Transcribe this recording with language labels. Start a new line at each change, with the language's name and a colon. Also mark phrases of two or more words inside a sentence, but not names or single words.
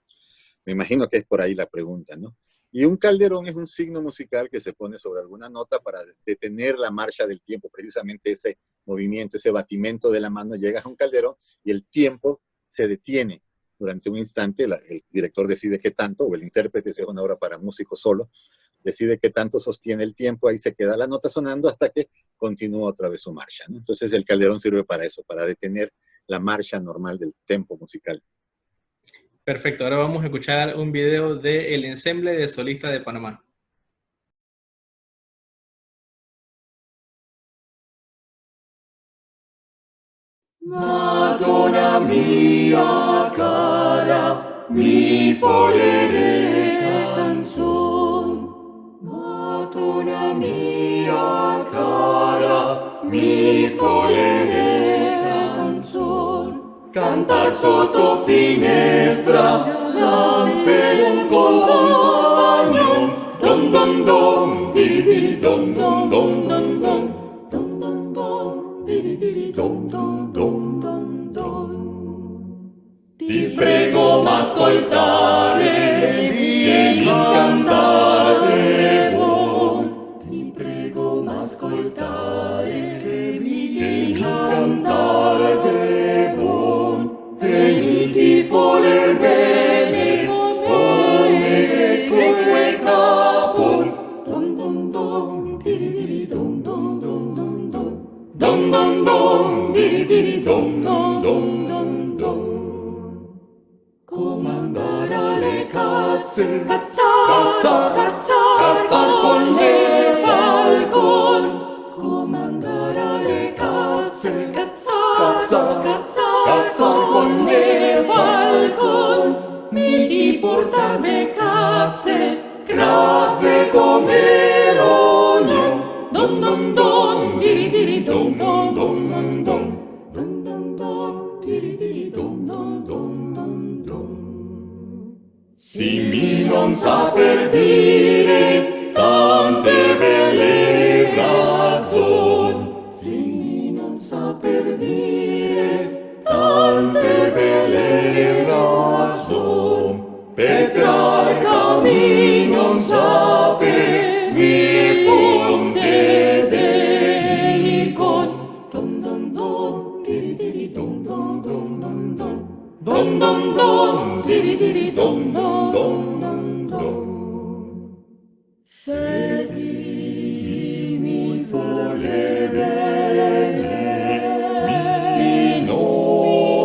Spanish: Me imagino que es por ahí la pregunta, ¿no? Y un calderón es un signo musical que se pone sobre alguna nota para detener la marcha del tiempo, precisamente ese movimiento, ese batimento de la mano, llegas a un calderón y el tiempo se detiene durante un instante, el director decide qué tanto, o el intérprete, si es una obra para músico solo, decide qué tanto sostiene el tiempo, ahí se queda la nota sonando hasta que continúa otra vez su marcha, ¿no? Entonces el calderón sirve para eso, para detener la marcha normal del tempo musical. Perfecto, ahora vamos a escuchar un video del Ensemble de Solistas de Panamá.
Italian: Madonna mia cara, mi volere canzon. Madonna mia cara, mi volere canzon. Cantar sotto finestra, lance un compagnon. Don don don, diri diri don don don don don. Don don don, diri diri don don don don don. Ti prego m'ascoltare, vieni cantare buon. Ti prego m'ascoltare, vieni cantare buon. E mi ti voler bene come que capon. Don don don, diri diri don don don don don. Don don don, diri diri don don don don don. Comandare alle cazze, cazzar con le falcon. Comandare alle cazze, cazzar con le falcon. Mi portarme cazze, grasse come rogno. Don don don, diri diri don don don don don. Don don don, diri diri don don don don don. Si mi non saper dire tante belle ragion, si mi non saper dire tante belle ragion, Petrarca mi non sape mi fonte delicon. Don don don, diri diri don don don don don. Don don don, diri diri don don don don don. Se ti mi voler bene, mi non